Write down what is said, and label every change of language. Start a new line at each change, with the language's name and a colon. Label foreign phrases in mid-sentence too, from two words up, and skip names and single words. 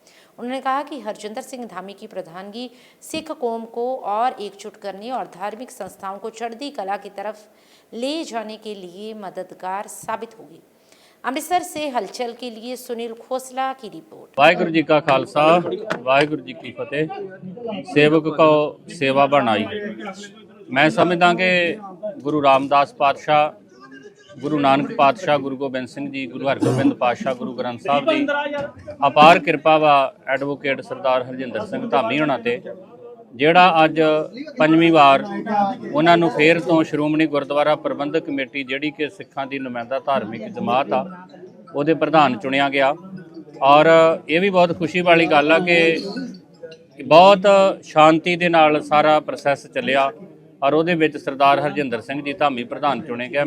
Hindi: उन्होंने कहा कि हरजिंदर सिंह धामी की प्रधानगी सिख कौम को और एकजुट करने और धार्मिक संस्थाओं को चढ़ती कला की तरफ ले जाने के लिए मददगार साबित होगी। अमृतसर से हलचल के लिए सुनील खोसला की रिपोर्ट।
Punjabi: ਵਾਹਿਗੁਰੂ ਜੀ ਕਾ ਖ਼ਾਲਸਾ, ਵਾਹਿਗੁਰੂ ਜੀ ਕੀ ਫ਼ਤਿਹ। ਸੇਵਕ ਕੋ ਸੇਵਾ ਬਣਾਈ। ਮੈਂ ਸਮਝਦਾ ਕਿ ਗੁਰੂ ਰਾਮਦਾਸ ਪਾਤਸ਼ਾਹ, ਗੁਰੂ ਨਾਨਕ ਪਾਤਸ਼ਾਹ, ਗੁਰੂ ਗੋਬਿੰਦ ਸਿੰਘ ਜੀ, ਗੁਰੂ ਹਰਗੋਬਿੰਦ ਪਾਤਸ਼ਾਹ, ਗੁਰੂ ਗ੍ਰੰਥ ਸਾਹਿਬ ਕੀ ਅਪਾਰ ਕਿਰਪਾ ਵਾ ਐਡਵੋਕੇਟ ਸਰਦਾਰ ਹਰਜਿੰਦਰ ਸਿੰਘ ਧਾਮੀ ਹੋਣਾ ਤੇ ਜਿਹੜਾ ਅੱਜ 5ਵੀਂ ਵਾਰ ਉਹਨਾਂ ਨੂੰ ਫੇਰ ਤੋਂ ਸ਼੍ਰੋਮਣੀ ਗੁਰਦੁਆਰਾ ਪ੍ਰਬੰਧਕ ਕਮੇਟੀ, ਜਿਹੜੀ ਕਿ ਸਿੱਖਾਂ ਦੀ ਨੁਮਾਇੰਦਾ ਧਾਰਮਿਕ ਜਮਾਤ ਆ, ਉਹਦੇ ਪ੍ਰਧਾਨ ਚੁਣਿਆ ਗਿਆ। ਔਰ ਇਹ ਵੀ ਬਹੁਤ ਖੁਸ਼ੀ ਵਾਲੀ ਗੱਲ ਆ ਕਿ ਬਹੁਤ ਸ਼ਾਂਤੀ ਦੇ ਨਾਲ ਸਾਰਾ ਪ੍ਰੋਸੈਸ ਚੱਲਿਆ ਔਰ ਉਹਦੇ ਵਿੱਚ ਸਰਦਾਰ ਹਰਜਿੰਦਰ ਸਿੰਘ ਜੀ ਧਾਮੀ ਪ੍ਰਧਾਨ ਚੁਣੇ ਗਏ।